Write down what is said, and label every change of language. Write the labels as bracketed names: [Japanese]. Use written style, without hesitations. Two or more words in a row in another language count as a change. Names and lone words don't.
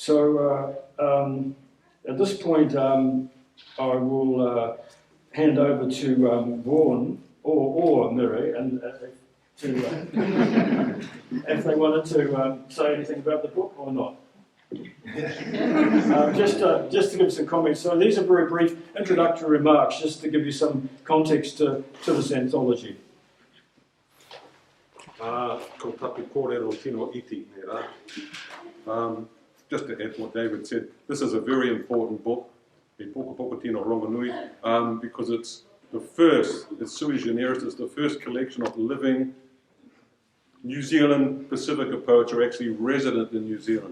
[English] So at this point, I will hand over to Vaughan or Mary, and if they wanted to say anything about the book or not. Just to give some comments. So these are very brief introductory remarks, just to give you some context to this anthology. [Māori] Ko tapu kōrero tino iti, nera. [English] Just to add what David said, this is a very important book, because it's the first, it's [Latin] sui generis, [English] it's the first collection of living New Zealand Pasifika poets actually resident in New Zealand.